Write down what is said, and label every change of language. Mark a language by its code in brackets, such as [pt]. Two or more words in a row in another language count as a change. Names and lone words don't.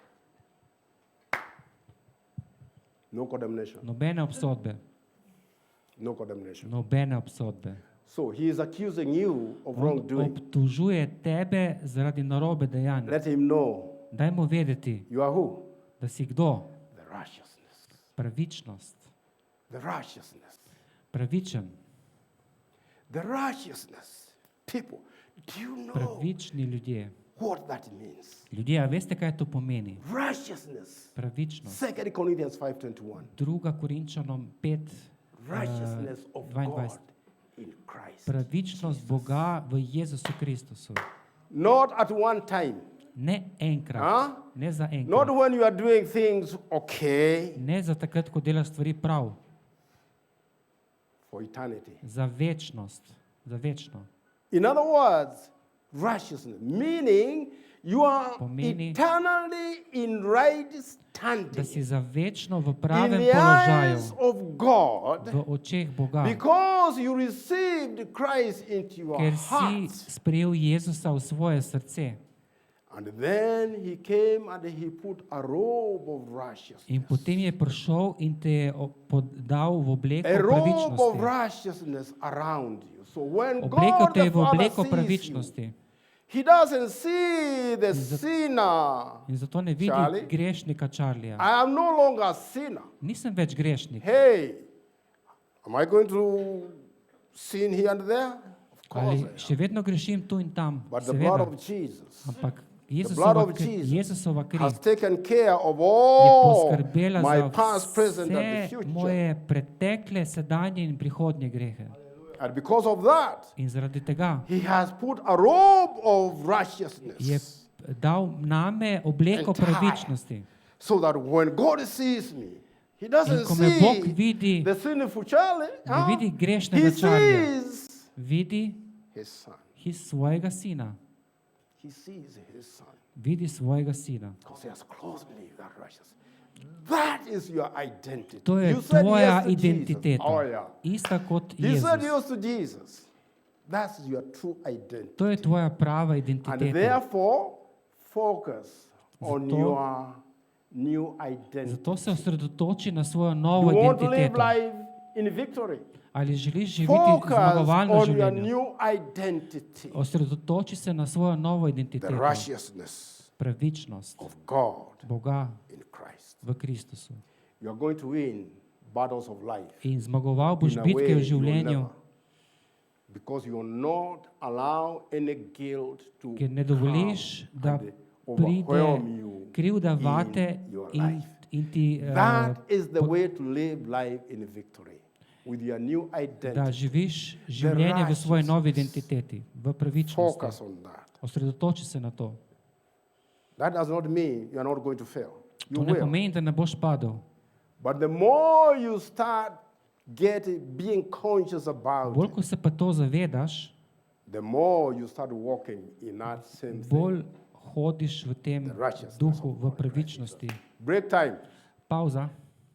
[sl] No condemnation. Nobene obsodbe. [en] No condemnation. [sl] Nobene obsodbe. [en] So he is accusing you of [sl] On [en] wrongdoing. [sl] obtožuje tebe zaradi narobe dejanj. [en] Let him know [sl] Daj mu vedeti, [en] you are who? [sl] da si kdo? [en] The righteousness. [sl] Pravičnost. [en] The righteousness. [sl] Pravičen. [en] The righteousness. People, do you know [sl] Pravični ljudje. [en] what that means? [sl] Ljudje, a veste, kaj to pomeni? [en] Righteousness. [sl] Pravičnost. [en] 2 Corinthians 5:21. [sl] 2. Korinčanom 5, [en] Righteousness of 22. God in Christ. [sl] Pravičnost Boga v Jezusu Kristusu. [en] Not at one time. [sl] Ne enkrat. Huh? Ne za [en] Not [sl] enkrat. [en] when you are doing things okay. [sl] Ne za takrat, ko delaš stvari prav. [en] For eternity. [sl] Za večnost. Za večno. [en] In other words, righteousness, meaning you are [sl] Pomeni- [en] eternally in right [sl] Da [en] standing [sl] si za večno v [en] in [sl] pravem [en] the [sl] položaju [en] eyes of God [sl] v očeh Boga. [en] because you received Christ into your [sl] Ker si [en] heart. [sl] sprejel Jezusa v svoje srce. [en] And then he came and he put a robe of righteousness. [sl] In potem je prišel in te je dal v obleko [en] A robe of [sl] pravičnosti. [en] righteousness around you. So when [sl] Obleko [en] God [sl] te [en] the [sl] je v [en] Father [sl] obleko [en] sees you, [sl] pravičnosti. [en] he doesn't see the sinner. [sl] In zato ne vidi Charlie? grešnika Charlija. [en] I am no longer a sinner. [sl] Nisem več grešnik. [en] Hey, am I going to sin here and there? Of course [sl] Ali [en] I am. [sl] še vedno grešim tu in tam. [en] But the blood [sl] Seveda. [en] of Jesus [sl] Ampak [en] the blood [sl] Jezusova [en] of [sl] kri, [en] Jesus [sl] Jezusova kri [en] has taken care of [sl] je [en] all [sl] poskrbela [en] my [sl] za [en] past, present, and the [sl] vse [en] future. [sl] moje pretekle, sedanje in prihodnje grehe. [en] And because of that, [sl] In zaradi tega [en] he has put a robe of [sl] je [en] righteousness [sl] dal name obleko [en] And tie. [sl] pravičnosti. [en] so that when God sees me, he [sl] In [en] doesn't [sl] ko me Bog [en] see [sl] vidi, [en] the sinful Charlie. [sl] ne vidi [en] He [sl] grešnega Charlija, [en] sees [sl] vidi [en] his son. [sl] svojega sina. [en] He sees his son. [sl] Vidi svojega sina. [en] Because he has clothed me with that righteousness. That is your identity. [sl] To je [en] You said [sl] tvoja [en] yes to Jesus. [sl] identiteta. [en] Oh, yeah. [sl] Ista kot [en] He said [sl] Jezus. [en] yes to Jesus. That's your true identity. [sl] To je tvoja prava [en] And [sl] identiteta. [en] therefore, focus on [sl] Zato- [en] your new identity. [sl] Zato se osredotoči na svojo [en] You [sl] novo [en] want to live [sl] identiteto. [en] life in victory. [sl] Ali želiš živeti [en] Focus [sl] zmagovalno [en] on your [sl] življenje? [en] new identity. [sl] Osredotoči se na svojo novo [en] The [sl] identiteto. [en] righteousness [sl] Pravičnost [en] of God [sl] Boga [en] in Christ. [sl] v Kristusu. [en] You are going to win battles of life. [sl] In zmagoval boš [en] In a [sl] bitke [en] way [sl] v [en] you will [sl] življenju, [en] never. Because you will not allow any guilt to [sl] ker ne dovoliš, [en] come [sl] da [en] and overwhelm [sl] pride [en] you [sl] krivda [en] in [sl] vate [en] your [sl] in, [en] life. [sl] in ti, [en] That is the way to live life in victory with your new [sl] da [en] identity. [sl] živiš življenje v svoji novi [en] righteousness. [sl] identiteti, v pravičnosti. [en] Focus on that. [sl] Osredotoči se na to. [en] That does not mean you are not going to fail. You [sl] To ne [en] will. [sl] pomeni, da ne boš padel. [en] But the more you start being conscious about [sl] Bolj, [en] it, [sl] ko se pa to zavedaš, [en] the more you start walking in that same thing. [sl] bolj hodiš v tem [en] The righteousness [sl] duhu, [en] of [sl] v [en] God, [sl] pravičnosti. [en] Break time. [sl] Pauza.